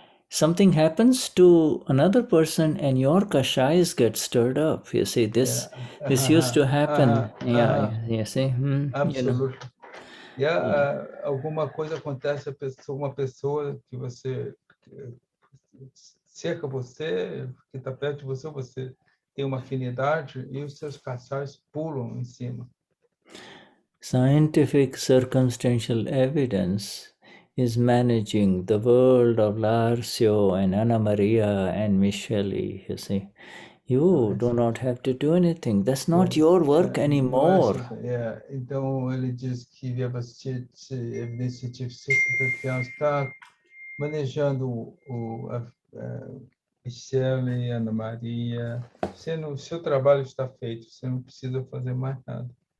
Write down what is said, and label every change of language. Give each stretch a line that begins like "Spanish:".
English: Something happens to another person and your kashais get stirred up. You see, this used to happen. You see. Absolutely.
Portuguese: Alguma coisa acontece, uma pessoa que você cerca você, que está perto de você, você tem uma afinidade e os seus kashais pulam em cima.
English: Scientific circumstantial evidence is managing the world of Larsio and Anna Maria and Michele, you see. You do not have to do anything. That's not your work anymore.
Portuguese: Então, ele diz que Vyavasthit, evidência científica, está manejando a Michele e Ana Maria. O seu trabalho está feito, você não precisa fazer mais nada.